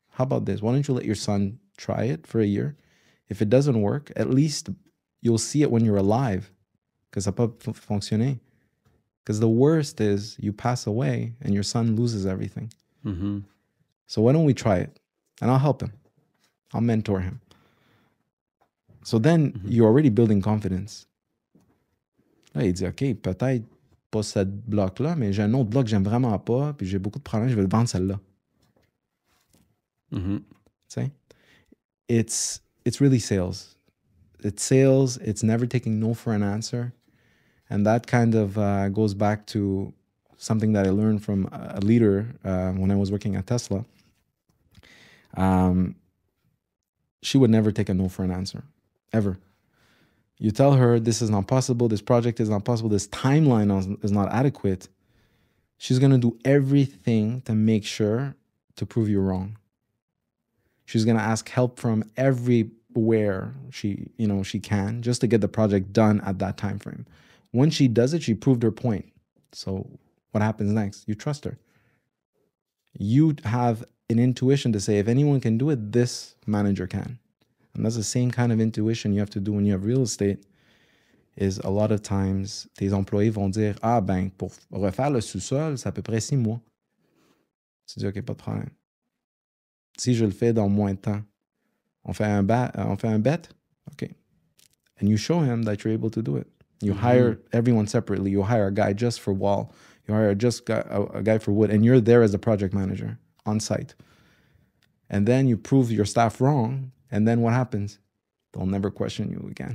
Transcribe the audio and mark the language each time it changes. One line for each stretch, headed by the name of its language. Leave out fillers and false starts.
English: How about this? Why don't you let your son try it for a year? If it doesn't work, at least you'll see it when you're alive, because
French: ça peut fonctionner.
English: Because the worst is you pass away and your son loses everything. Mm-hmm. So why don't we try it? And I'll help him. I'll mentor him. So then you're already building confidence.
French: Là, il dit, OK, peut-être pas cette bloc-là, mais j'ai un autre bloc que j'aime vraiment pas, puis j'ai beaucoup de problèmes, je vais le vendre celle-là. Mm-hmm.
English: See? It's really sales. It's sales. It's never taking no for an answer. And that kind of goes back to something that I learned from a leader when I was working at Tesla. She would never take a no for an answer, ever. You tell her this is not possible, this project is not possible, this timeline is not adequate. She's going to do everything to make sure to prove you wrong. She's going to ask help from everywhere she can just to get the project done at that time frame. When she does it, she proved her point. So what happens next? You trust her. You have an intuition to say, if anyone can do it, this manager can. And that's the same kind of intuition you have to do when you have real estate. Is a lot of times,
French: tes employés vont dire, ah ben, pour refaire le sous-sol, c'est à peu près 6 mois. Tu dis, OK, pas de problème. Si je le fais dans moins de temps, on fait un bet?
English: OK. And you show him that you're able to do it. You hire everyone separately. You hire a guy just for wall. You hire a guy for wood. And you're there as a project manager on site. And then you prove your staff wrong. And then what happens? They'll never question you again.